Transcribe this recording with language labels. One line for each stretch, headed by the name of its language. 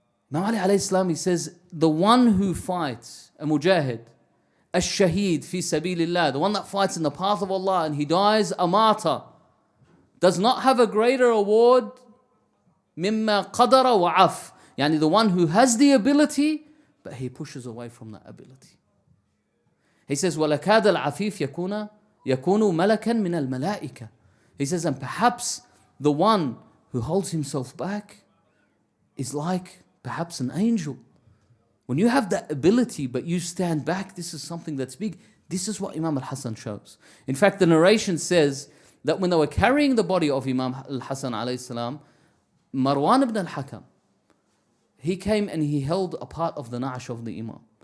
English: Imam Ali alayhi salam, he says, the one who fights, a mujahid, al-shaheed fi sabilillah, the one that fights in the path of Allah and he dies a martyr, does not have a greater award
Arabic: mimma qadara wa af.
English: Yani the one who has the ability, but he pushes away from that ability. He says,
Arabic: وَلَكَادَ الْعَفِيفْ يَكُونُ مَلَكًا مِنَ الْمَلَائِكَةِ.
English: He says, and perhaps the one who holds himself back is like perhaps an angel. When you have that ability, but you stand back, this is something that's big. This is what Imam Al-Hassan shows. In fact, the narration says that when they were carrying the body of Imam Al-Hassan alayhi salam, Marwan ibn al-Hakam, he came and he held a part of the na'ash of the Imam.